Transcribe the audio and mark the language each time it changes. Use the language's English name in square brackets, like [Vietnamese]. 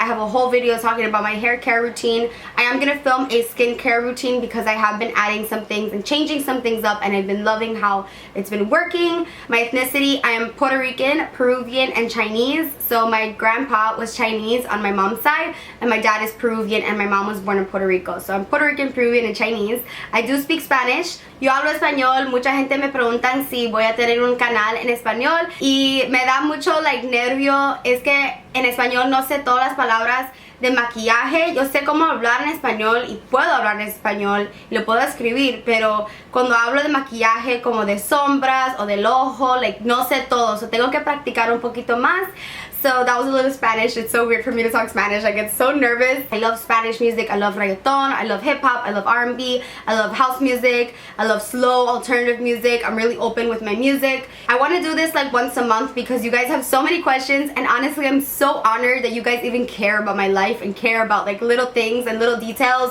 [English] I have a whole video talking about my hair care routine. I am gonna film a skincare routine because I have been adding some things and changing some things up, and I've been loving how it's been working. My ethnicity, I am Puerto Rican, Peruvian, and Chinese. So my grandpa was Chinese on my mom's side, and my dad is Peruvian, and my mom was born in Puerto Rico. So I'm Puerto Rican, Peruvian, and Chinese. I do speak Spanish. [Spanish] Yo hablo español. Mucha gente me preguntan si voy a tener un canal en español, y me da mucho like nervio. Es que en español no sé todas las palabras de maquillaje. Yo sé cómo hablar en español y puedo hablar en español y lo puedo escribir, pero cuando hablo de maquillaje como de sombras o del ojo, like no sé todo. So tengo que practicar un poquito más. [English] So that was a little Spanish. It's so weird for me to talk Spanish. I get so nervous. I love Spanish music. I love reggaeton. I love hip hop. I love R&B. I love house music. I love slow alternative music. I'm really open with my music. I want to do this like once a month because you guys have so many questions, and honestly I'm so honored that you guys even care about my life and care about like little things and little details.